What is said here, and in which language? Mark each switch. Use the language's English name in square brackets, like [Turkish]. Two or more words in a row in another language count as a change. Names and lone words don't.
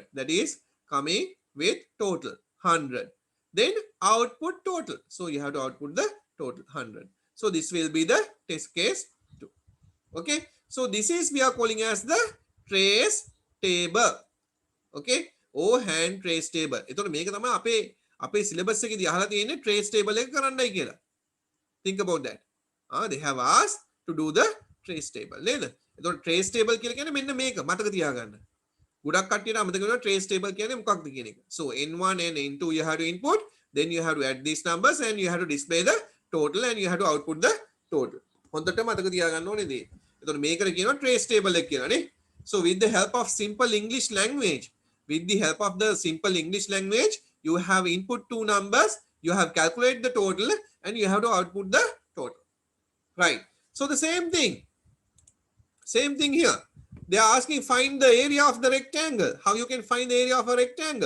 [English] That is coming with total 100. Then output total. So you have to output the total 100. So this will be the test case 2. Okay. So this is we are calling as the trace table. Okay. or hand trace table. [Sinhala] එතකොට මේක තමයි අපේ syllabus එකේදී අහලා තියෙන්නේ [English] trace table [Sinhala] එක කරන්නයි කියලා. [English] Think about that. They have asked to do the trace table නේද? [Sinhala] එතකොට [English] trace table [Sinhala] කියලා කියන්නේ මෙන්න මේක මතක තියාගන්න. ගොඩක් කට්ටියට අමතක වෙනවා [English] trace table [Sinhala] කියන්නේ මොකක්ද කියන එක. [English] So n1 and n2 you have to input, then you have to add these numbers and you have to display the total and you have to output the total. [Sinhala] හොඳට මතක තියාගන්න ඕනේ දේ. එතකොට මේකට කියනවා [English] trace table [Sinhala] එක කියලා නේ. [English] So with the help of simple English language, you have input two numbers, you have calculate the total and you have to output the total. Right. So the same thing here. They are asking find the area of the rectangle. How you can find the area of a rectangle?